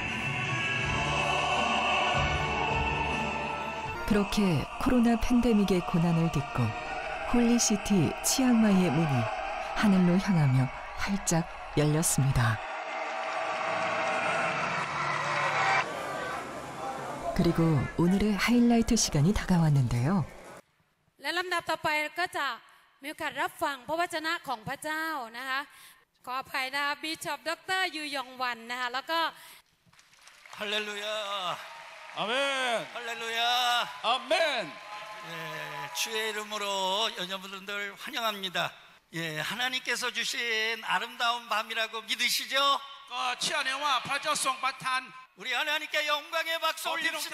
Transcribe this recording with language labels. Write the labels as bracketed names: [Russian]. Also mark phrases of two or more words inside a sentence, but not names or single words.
[Korean] 그렇게 코로나 팬데믹의 고난을 딛고 홀리시티 치앙마이의 문이 하늘로 향하며 활짝 열렸습니다. 그리고 오늘의 하이라이트 시간이 다가왔는데요. [Thai] และลำดับต่อไปก็จะมีโอกาสรับฟังพระวจนะของพระเจ้านะคะขออภัยนะคะบิชอปดร. ยูยองวันนะคะแล้วก็ [Korean] 할렐루야. 아멘. 할렐루야. 아멘. 예, 주의 이름으로 여러분들 환영합니다. 예, 하나님께서 주신 아름다운 밤이라고 믿으시죠? 우리 하나님께 영광의 박수 올립시다.